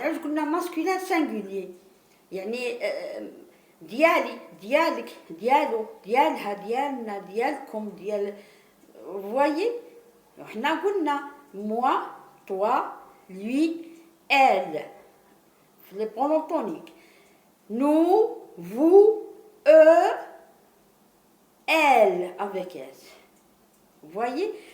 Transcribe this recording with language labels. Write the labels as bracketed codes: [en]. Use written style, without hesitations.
[ar] علاش قلنا masculin singulier. يعني ديالي ديالك ديالو ديالها ديالنا ديالكم ديال. [fr] Vous voyez, [ar] احنا قلنا [fr] moi, toi, lui, elle. Les pronoms toniques. Nous, vous, eux, elle avec S. Vous voyez?